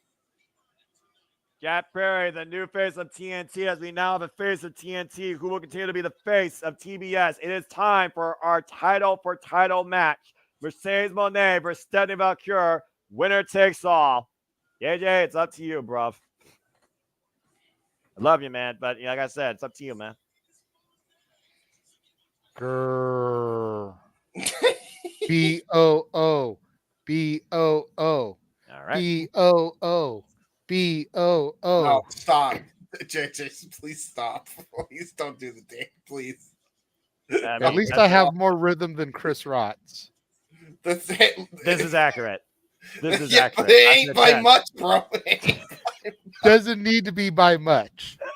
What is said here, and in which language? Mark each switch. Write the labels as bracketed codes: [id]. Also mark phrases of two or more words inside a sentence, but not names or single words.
[en] Jack Perry, the new face of TNT, as we now have a face of TNT who will continue to be the face of TBS. It is time for our title for title match. Mercedes Moné versus Stephanie Valkyr. Winner takes all. JJ, it's up to you, bruv. I love you, man, but like I said, it's up to you, man. Grrr. B-O-O. B-O-O. All right. B-O-O. B-O-O. No, stop. JJ, please stop. Please don't do the dance, please. At least I have more rhythm than Chris Rotz. This is accurate. This is accurate. But it ain't by much, bro. Doesn't need to be by much.